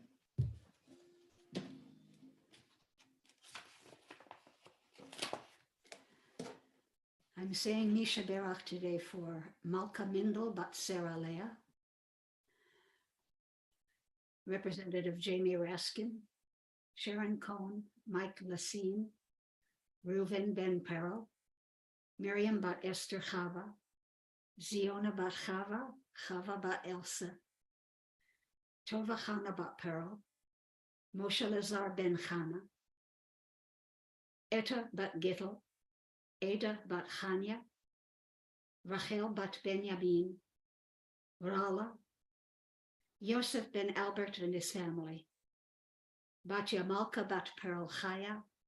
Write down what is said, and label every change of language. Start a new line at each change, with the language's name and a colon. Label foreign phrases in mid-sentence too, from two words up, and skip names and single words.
English: I'm saying Nisha Berach today for Malka Mindel Bat Sarah Leah, Representative Jamie Raskin, Sharon Cohen, Mike Lassine, Reuven Ben Perel, Miriam Bat Esther Chava, Ziona Bat Chava, Chava Bat Elsa, Tova Chana Bat Perel, Moshe Lazar Ben Chana, Etta Bat Gittel, Ada Bat Chanya, Rachel Bat Benjamin, Rala, Yosef Ben Albert and his family, Batya Malka Bat Perel Chaya,